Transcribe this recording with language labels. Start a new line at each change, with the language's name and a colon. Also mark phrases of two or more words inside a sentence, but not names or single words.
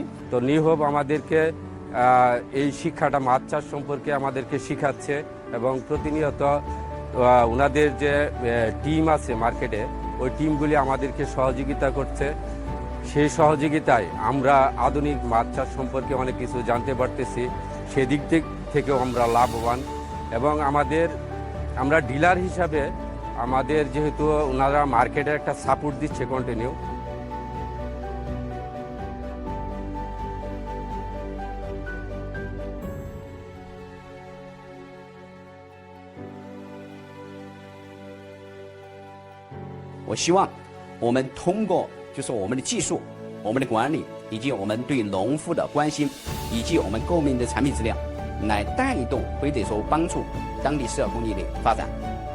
Bangla: তো নিউ হোপ আমাদেরকে এই শিক্ষাটা মাছ চাষ সম্পর্কে আমাদেরকে শিখাচ্ছে এবং প্রতিনিয়ত ওনাদের যে টিম আছে মার্কেটে, ওই টিমগুলি আমাদেরকে সহযোগিতা করছে। সেই সহযোগিতায় আমরা আধুনিক মাছ চাষ সম্পর্কে অনেক কিছু জানতে পারতেছি, সেদিক থেকেও আমরা লাভবান। এবং আমরা ডিলার হিসাবে আমাদের যেহেতু ওনারা মার্কেটে একটা সাপোর্ট দিচ্ছে কন্টিনিউ।
Chinese: 我希望我们通过就是我们的技术、我们的管理以及我们对农户的关心，以及我们购买的产品质量，来带动或者说帮助当地社会工业的发展。